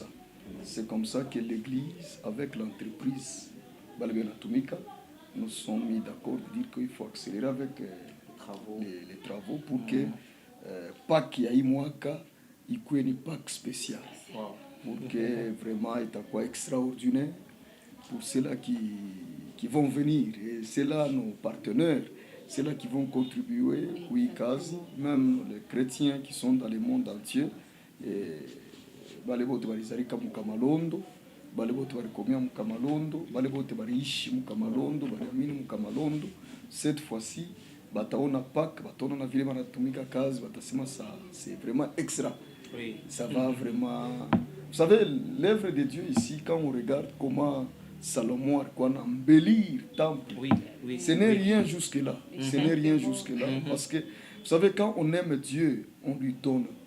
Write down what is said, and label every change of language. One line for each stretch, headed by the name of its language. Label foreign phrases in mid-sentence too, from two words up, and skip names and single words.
French: C'est comme ça que l'Église, avec l'entreprise Balbena Tumika, nous sommes mis d'accord pour dire qu'il faut accélérer avec les travaux pour que Pâques Yaïmouaka, il y ait une Pâques spéciale. Pour que vraiment il soit extraordinaire pour ceux-là qui vont venir. Et c'est là nos partenaires, c'est là qui vont contribuer, oui, même les chrétiens qui sont dans le monde entier.
Swahili: Balebote balizalika mukamalondo, balebote balikomia mukamalondo, balebote baliishi mukamalondo, baliamini mukamalondo.
French: Cette fois-ci,
Swahili: bataona Pâques, bataona na vile banatumika kazi, batasema ça,
French: c'est vraiment extra. Oui. Ça va vraiment. Vous savez, l'œuvre de Dieu ici, quand on regarde comment Salomon a embellir le temple, ce n'est rien jusque-là. Ce n'est rien jusque-là. Parce que, vous savez, quand on aime Dieu, on lui donne tout.